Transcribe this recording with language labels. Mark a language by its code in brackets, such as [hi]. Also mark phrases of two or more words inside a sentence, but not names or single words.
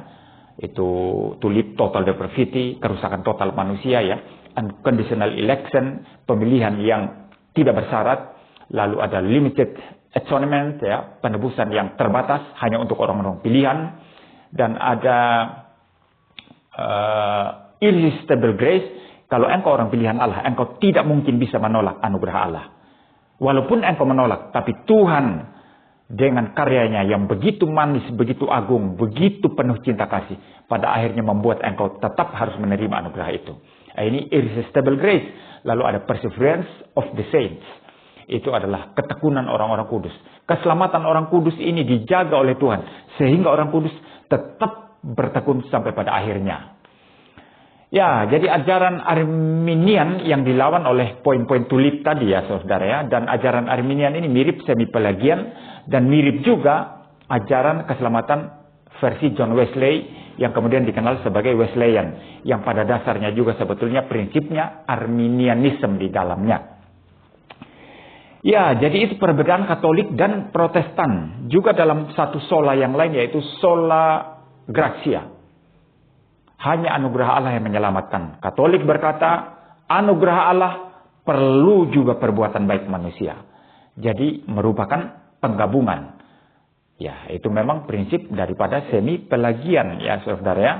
[id] Itu tulip, [en] total depravity, [id] kerusakan total manusia ya, [en] unconditional election, [id] pemilihan yang tidak bersyarat, lalu ada [en] limited atonement [id] ya, penebusan yang terbatas hanya untuk orang-orang pilihan, dan ada [en] irresistible grace, [id] kalau engkau orang pilihan Allah, engkau tidak mungkin bisa menolak anugerah Allah. Walaupun engkau menolak, tapi Tuhan dengan karyanya yang begitu manis, begitu agung, begitu penuh cinta kasih, pada akhirnya membuat engkau tetap harus menerima anugerah itu. Ini [en] irresistible grace. [id] Lalu ada [en] perseverance of the saints. [id] Itu adalah ketekunan orang-orang kudus. Keselamatan orang kudus ini dijaga oleh Tuhan, sehingga orang kudus tetap bertekun sampai pada akhirnya. Ya, jadi ajaran Arminian yang dilawan oleh poin-poin tulip tadi ya saudara ya. Dan ajaran Arminian ini mirip semi-Pelagian dan mirip juga ajaran keselamatan versi John Wesley yang kemudian dikenal sebagai Wesleyan. Yang pada dasarnya juga sebetulnya prinsipnya Arminianism di dalamnya. Ya, jadi itu perbedaan Katolik dan Protestan. Juga dalam satu sola yang lain yaitu [la] sola gratia. [id] Hanya anugerah Allah yang menyelamatkan. Katolik berkata, anugerah Allah perlu juga perbuatan baik manusia. Jadi merupakan penggabungan. Ya, itu memang prinsip daripada semi-Pelagian ya saudara ya.